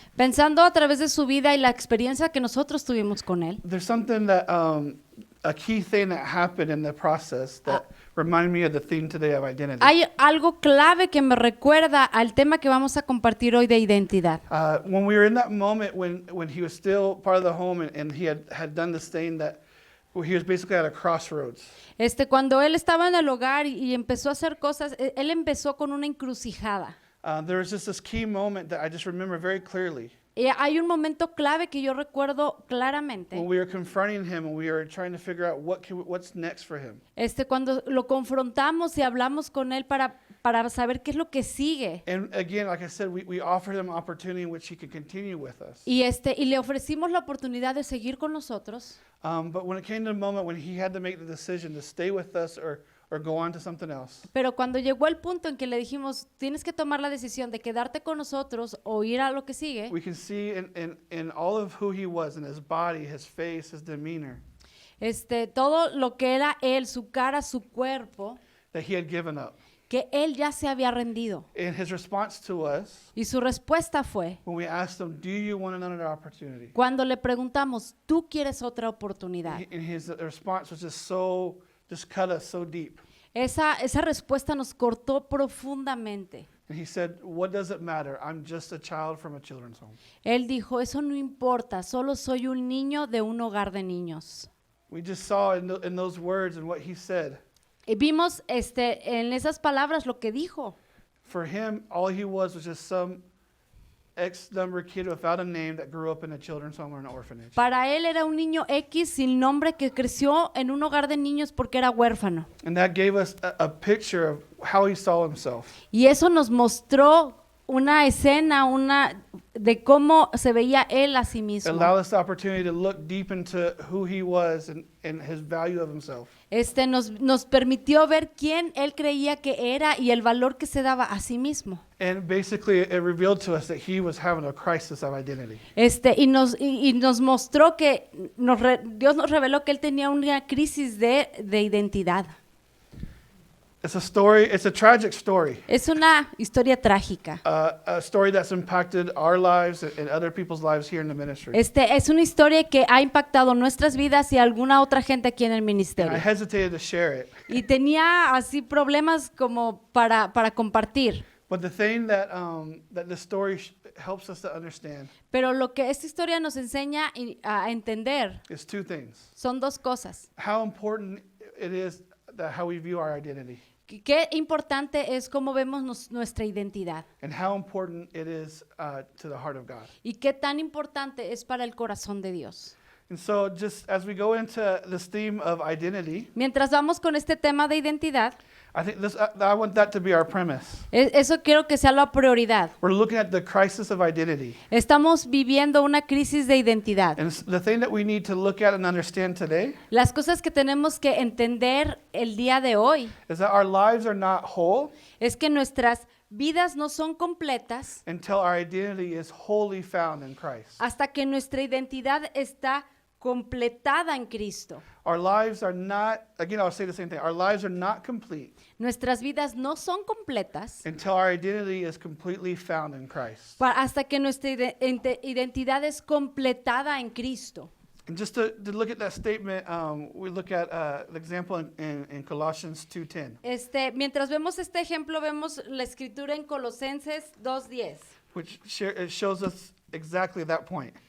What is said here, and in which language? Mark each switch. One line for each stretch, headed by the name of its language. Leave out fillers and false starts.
Spanish: Pensando a través de su vida y la experiencia que nosotros tuvimos con él,
English: there's something that, a key thing that happened in the process that reminded me of the theme today of identity.
Spanish: hay algo clave que me recuerda al tema que vamos a compartir hoy de identidad.
English: When we were in that moment when he was still part of the home and he had done this thing that he was basically at a crossroads.
Spanish: Cuando él estaba en el hogar y empezó a hacer cosas, él empezó con una encrucijada.
English: There was just this key moment that I just remember very clearly.
Spanish: Y hay un momento clave que yo recuerdo claramente.
English: When we were confronting him and we were trying to figure out what's next for him.
Spanish: Cuando lo confrontamos y hablamos con él para saber qué es lo que sigue.
English: And again, like I said, we offered him an opportunity in which he could continue with us.
Spanish: Y le ofrecimos la oportunidad de seguir con nosotros.
English: But when it came to the moment when he had to make the decision to stay with us or go on to something else,
Spanish: Pero cuando llegó el punto en que le dijimos, tienes que tomar la decisión de quedarte con nosotros o ir a lo que sigue,
English: we can see in all of who he was, in his body, his face, his demeanor,
Spanish: todo lo que era él, su cara, su cuerpo,
English: that he had given up.
Spanish: que él ya se había rendido.
English: And his response to us,
Spanish: Y su respuesta fue,
English: when we asked him, do you want another opportunity?
Spanish: cuando le preguntamos, ¿tú quieres otra oportunidad?
English: And his response was just cut us so deep.
Spanish: Esa respuesta nos cortó profundamente.
English: And he said, what does it matter? I'm just a child from a children's home.
Spanish: Él dijo, eso no importa, solo soy un niño de un hogar de niños.
English: We just saw in those words and what he said.
Spanish: Y vimos en esas palabras lo que dijo.
English: For him, all he was just some X-number kid without a name that grew up in a children's home or an orphanage.
Spanish: Para él era un niño X sin nombre que creció en un hogar de niños porque era huérfano.
English: And that gave us a picture of how he saw himself.
Spanish: Y eso nos mostró una escena, de cómo se veía él a sí mismo.
English: Allow us the opportunity to look deep into who he was and his value of himself.
Spanish: Nos permitió ver quién él creía que era y el valor que se daba a sí mismo.
English: And basically, it revealed to us that he was having a crisis of identity.
Spanish: Y nos mostró que Dios nos reveló que él tenía una crisis de identidad.
English: It's a tragic story.
Spanish: Es una historia trágica.
English: A story that's impacted our lives and other people's lives here in the ministry.
Spanish: Es una historia que ha impactado nuestras vidas y alguna otra gente aquí en el
English: And I
Spanish: ministerio.
English: hesitated to share it.
Spanish: Y tenía así problemas como para compartir.
English: But the thing that the story helps us to understand
Spanish: Pero lo que esta historia nos enseña a entender
English: is two things.
Spanish: son dos cosas.
English: How important it is that how we view our identity,
Spanish: Qué importante es cómo vemos nuestra identidad
English: and how important it is to the heart of God.
Spanish: y qué tan importante es para el corazón de Dios.
English: And so just as we go into this theme of identity,
Spanish: Mientras vamos con este tema de identidad,
English: I think I want that to be our premise.
Spanish: eso quiero que sea la prioridad.
English: We're looking at the crisis of identity.
Spanish: Estamos viviendo una crisis de identidad.
English: And the thing that we need to look at and understand today
Spanish: Las cosas que tenemos que entender el día de hoy
English: is that our lives are not whole
Spanish: es que nuestras vidas no son completas
English: until our identity is wholly found in Christ.
Spanish: hasta que nuestra identidad está completada en Cristo.
English: Our lives are not, again, I'll say the same thing. Our lives are not complete
Spanish: Nuestras vidas no son completas
English: until our identity is completely found in Christ.
Spanish: hasta que nuestra identidad es completada en Cristo.
English: And just to look at that statement, we look at the example in Colossians 2:10,
Spanish: Mientras vemos este ejemplo, vemos la escritura en Colosenses 2:10,
English: which it shows us exactly that point.